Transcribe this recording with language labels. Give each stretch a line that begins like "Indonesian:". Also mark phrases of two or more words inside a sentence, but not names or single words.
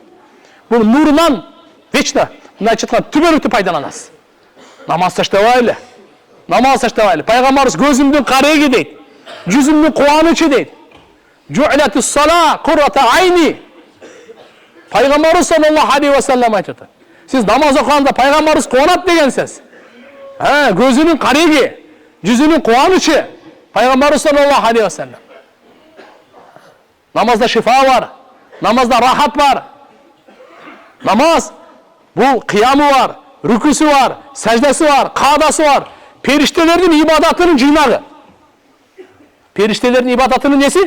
Kyrgyz: Бул нурунан вечно, мындайча айтканда, түбөлүктү пайдаланасыз. Намаз таштабайлы. Намаз таштабайлы. Пайгамбарыбыз көзүмдүн кареги дейт. Жүзүмдүн кубанычы дейт.
Arabic: جعلت الصلاة قرة عيني.
Kyrgyz: Пайгамбарыбыз
Arabic: صلى الله عليه وسلم
Kyrgyz: айтты. Сиз намаз окуганда пайгамбарыбыз кубанат деген сөз. Көзүнүн кареги, жүзүнүн кубанычы. Пайгамбарыбыз
Arabic: صلى الله عليه وسلم.
Kyrgyz: Намазда шифа бар. Намазда рахат бар. Намаз бул кыямы бар, рүкүсү бар, саждасы бар, каадасы бар. Периштелердин ибадатынын жыйнагы. Периштелердин ибадатынын неси?